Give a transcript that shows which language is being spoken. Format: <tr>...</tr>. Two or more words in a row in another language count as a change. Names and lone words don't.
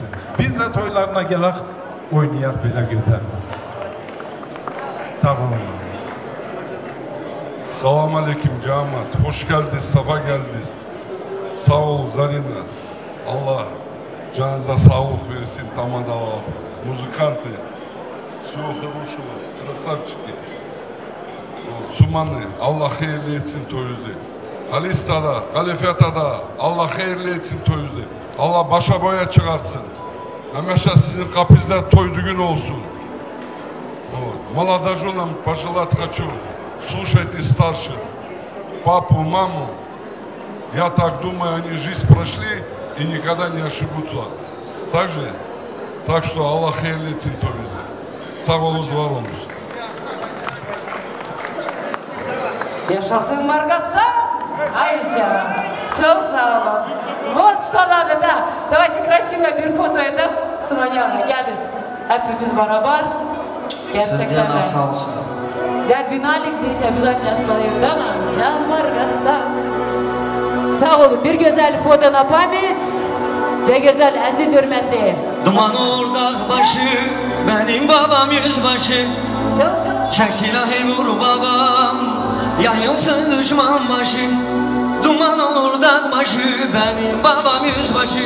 <tr>Biz de toylarına gelek, oynayak bile güzel. Sağ olun. Salam aleyküm cemaat. Hoş geldiniz, safa geldiniz. Sağ ol Zarina. Allah canınıza sağlık versin. Tamadava. Muzikantı.</tr> <ru>Всего хорошего. Красавчики.</ru> <tr>Sumanlı. Allah hayırlı etsin toyunuzu. Halista'da, Halifeta'da Allah hayırlı etsin toyunuzu. Allah başa boya çıkartsın. Hemeşe sizin kapınızda toy düğün olsun.</tr> <ru>Молодоженам пожелать хочу, слушайте старших, папу, маму. Я так думаю, они жизнь прошли и никогда не ошибутся. Так что Аллах</ru> <tr>hayırlı etsin toyunuzu. Sağ olunuz, var olunuz. Yaşasın Маргастан! Айча, çok sağ olun.</tr> <ru>Вот что надо, да. Давайте красивое</ru> <tr>bir foto edip Sumanyana geliriz. Hepimiz beraber. Gerçekten de. Sağ olsun.</tr> <ru>Дядь Виналик здесь обязательно споем, да, нам?</ru> <tr>Can Маргастан. Sağ olun. Bir güzel foto</tr> <ru>на память.</ru> <tr>Ve güzel, aziz, hürmetli. Duman olur dağ başı, benim babam yüzbaşı. Çek silahı vur babam, yayılsın düşman başı. Duman olur dağ başı, benim babam yüzbaşı.</tr>